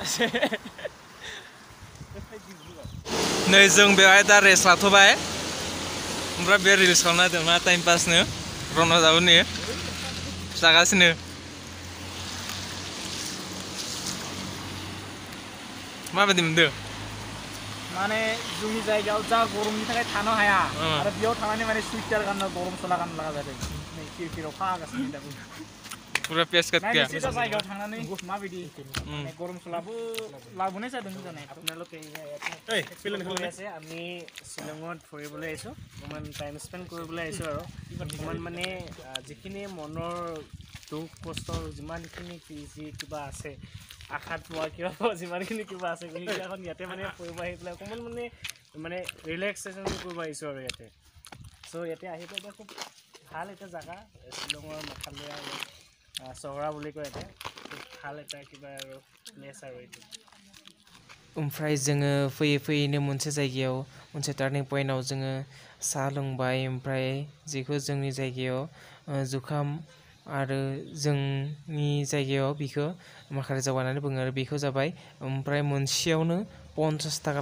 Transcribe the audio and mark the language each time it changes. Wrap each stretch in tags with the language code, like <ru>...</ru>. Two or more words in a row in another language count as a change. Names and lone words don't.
<brx>नै जों बेवहाय दा रेस्ट लाथ'बाय ओमफ्राय बे रिल्स खालामना होदों मा टाइम पासनो रन जाबो नै जागासिनो माबायदि मोनदों माने जोंनि जायगायाव जा गरमनि थाखाय थानो हाया आरो बेयाव थानानै माने सुइटार गाननो गरम सला गाननो लागा जादों नै खिरखियाव अखा हागासिनो दाबो</brx> <hi>पुरा पियास काट गया</hi> <brx>नायनोसै दा जायगायाव थांनानै माबायदि माने गरम सलाबो लाबोनाय जादों जानाय</brx> <as>আপোনালোকে আছে আমি শ্বিলঙত ফুৰিবলৈ আহিছোঁ অকণমান</as> <en>time spend</en> <as>কৰিবলৈ আহিছোঁ আৰু অকণমান মানে যিখিনি মনৰ দুখ কষ্ট যিমানখিনি যি কিবা আছে আশাত পোৱা কিবা যিমানখিনি কিবা আছে সেইবিলাকত ইয়াতে মানে ফুৰিব আহি পেলাই অকণমান মানে ৰিলেক্সেশ্যন কৰিব আহিছোঁ আৰু ইয়াতে চ' ইয়াতে আহি পেলাই খুব ভাল এটা জেগা শ্বিলঙৰ মেঘালয়া চহৰা বুলি কয় ইয়াতে খুব ভাল এটা কিবা আৰু প্লেচ আৰু এইটো</as> <brx>ओमफ्राय जोङो फैयै फैयैनो मोनसे जायगायाव मोनसे</brx> <en>turning point</en> <brx>जोङो साहा लोंबाय ओमफ्राय जेखौ जोंनि जायगायाव जुखाम आरो जोंनि जायगायाव बिखौ माखासे जौगानानै बुङो आरो बेखौ जाबाय ओमफ्राय मोनसेयावनो 50 थाखा</brx>